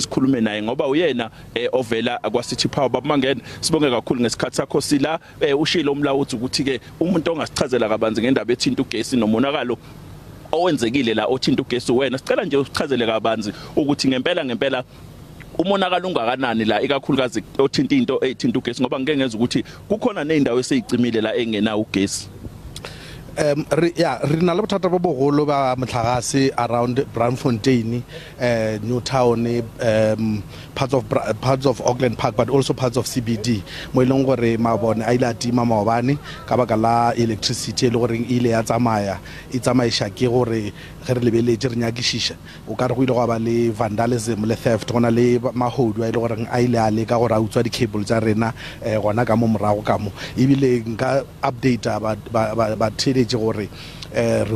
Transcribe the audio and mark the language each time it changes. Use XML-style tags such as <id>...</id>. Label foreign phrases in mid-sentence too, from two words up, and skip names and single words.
<zu>sikhulume naye ngoba uyena ovela kwaCity Power baba Mangena sibonge kakhulu ngesikhathi sakho sila ushilo umlawuthi ukuthi ke umuntu ongasichazela kabanzi ngendaba ethinta ugesi nomonakalo owenzekile la othinta ugesi wena sicela nje usichazele kabanzi ukuthi ngempela umonakalo ungakanani la ikakhulukazi othinta into ethinta ugesi ngoba ngeke ngeze ukuthi kukhona nezindawo eseyicimile la engena ugesi</zu> <nso>re na le bothata bo bogolo ba motlhagase</nso> <en>around Braamfontein Newtown parts of Auckland Park but also parts of CBD</en> <nso>mo ileng gore mabone a ile atima maobane ka baka la electricity le gore ile ya tsamaya e tsamaisha ke gore ge re lebeletse re nyakishisha o ka re go ile go ba le vandalism le theft gona le mahodu a ile gore a ile a le ka gore a utswa di cable tsa rena gona ka mo morago ka mo ebile nka update ba tshedetse gore re</nso>